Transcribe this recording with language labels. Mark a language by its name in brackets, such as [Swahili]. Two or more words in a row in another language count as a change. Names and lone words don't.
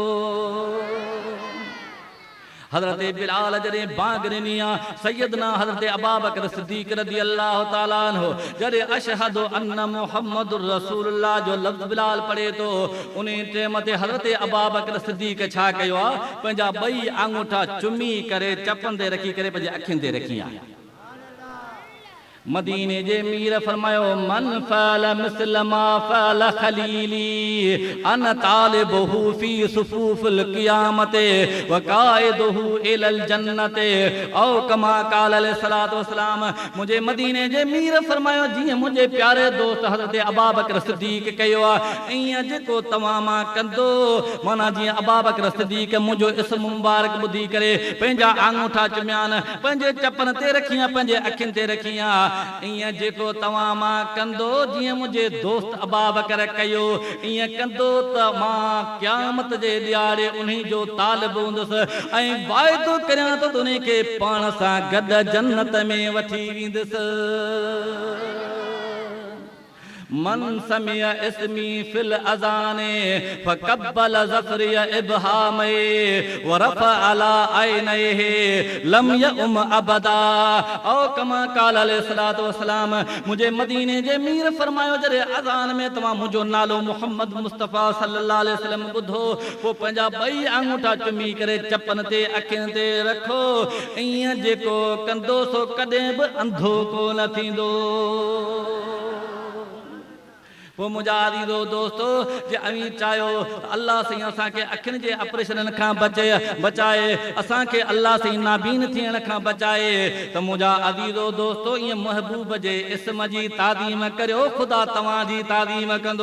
[Sindhi] हज़रत बिलाल जॾहिं बांग ॾिनी आहे सैयदना हज़रत अबू बकर सिद्दीक़ [Arabic] رضي الله تعالى عنه [Sindhi] जॾहिं [Arabic] أشهد أن محمدا رسول الله [Sindhi] जो लफ़्ज़ बिलाल पढ़े तो उन टाइम ते हज़रत अबू बकर सिद्दीक़ छा कयो आहे पंहिंजा ॿई आङूठा चुमी करे चपन ते रखी करे पंहिंजे अखियुनि ते रखी आहे। मदीने जे मीर फरमायो [Arabic] من فعل مثل ما فعل خليلي أنا طالبه في صفوف القيامة وقائده إلى الجنة أو كما قال عليه الصلاة والسلام. [Sindhi] मुझे मदीने जे मीर फरमायो जीअं मुझे प्यारे दोस्त हज़रत अबू बकर सिद्दीक़ कयो आहे ईअं जेको तव्हां मां कंदो माना जीअं अबू बकर सिद्दीक़ मुंहिंजो इस्म मुबारक ॿुधी करे पंहिंजा आङूठा चुमियान पंहिंजे चपन ते रखियां पंहिंजे अखियुनि ते रखियां ईअं जेको तव्हां मां कंदो जीअं मुंहिंजे दोस्त अबू बकर कयो ईअं कंदो त मां क़यामत जे ॾियारे उन्हीं जो तालिब हूंदुसि ऐं वाइदो करियां त उन खे पाण सां गॾु जन्नत में वठी वेंदुसि। [Arabic] من سمع اسمي في الأذان فقبل ظفري إبهاميه ورفع على عينيه لم يعم أبدا أو كما قال عليه الصلاة والسلام. [Sindhi] मुझे मदीने जे मीर फरमायो जॾहिं अज़ान में तव्हां मुंहिंजो नालो मुहम्मद मुस्तफ़ा [Arabic] صلى الله عليه وسلم [Sindhi] ॿुधो पोइ पंहिंजा ॿई आङूठा चुमी करे चपन ते अखियुनि ते रखो ईअं जेको कंदो सो कॾहिं बि अंधो कोन थींदो। वो मुझा अज़ीज़ो दोस्तो जे अवी चाहियो अल्लाह साईं असांखे अखियुनि जे ऑपरेशन खां बचाए असांखे अल्लाह साईं नाबीन थियण खां बचाए त मुझा अज़ीज़ो दोस्तो ईअं महबूब जे इस्म जी ताज़ीम करियो ख़ुदा तव्हांजी ताज़ीम कंदो।